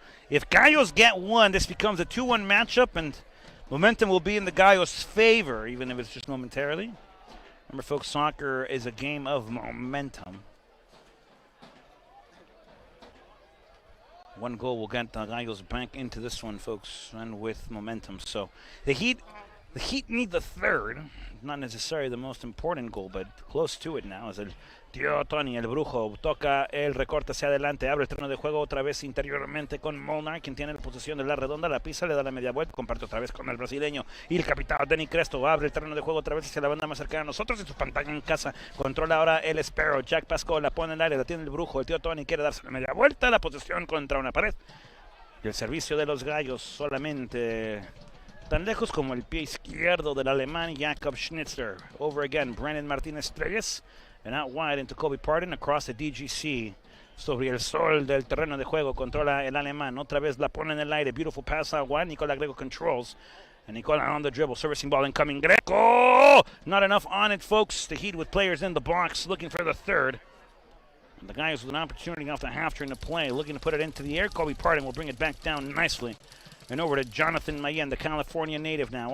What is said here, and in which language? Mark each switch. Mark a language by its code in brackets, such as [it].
[en] If Gallos get one, this becomes a 2-1 matchup, and momentum will be in the Gallos' favor, even if it's just momentarily. Remember, folks, soccer is a game of momentum. One goal will get the Gallos back into this one, folks, and with momentum. So the Heat The Heat need the third. Not necessarily the most important goal, but close to it now. [es] As el tío Tony, el brujo, toca el recorte hacia adelante, abre el terreno de juego otra vez interiormente con Molnar, quien tiene la posición de la redonda, la pisa, le da la media vuelta, comparte otra vez con el brasileño. Y el capitán Denny Cresto abre el terreno de juego otra vez hacia la banda más cercana a nosotros en su pantalla en casa. Controla ahora el Sparrow. Jack Pascal la pone en el aire, la tiene el brujo. El tío Tony quiere darse la media vuelta, la posición contra una pared. Y el servicio de los Gallos solamente tan lejos como el pie izquierdo del alemán Jakob Schnitzler. [en] Over again, Brandon Martinez Treyes. And out wide into Kobe Pardon across the DGC. [es] Sobre el sol del terreno de juego controla el alemán. Otra vez la pone en el aire. [en] Beautiful pass out wide. Nicola Greco controls. And Nicola on the dribble. Servicing ball incoming. Greco! Not enough on it, folks. The Heat with players in the box looking for the third. And the guys with an opportunity off the half turn to play. Looking to put it into the air. Kobe Pardon will bring it back down nicely. And over to Jonathan Mayen, the California native now.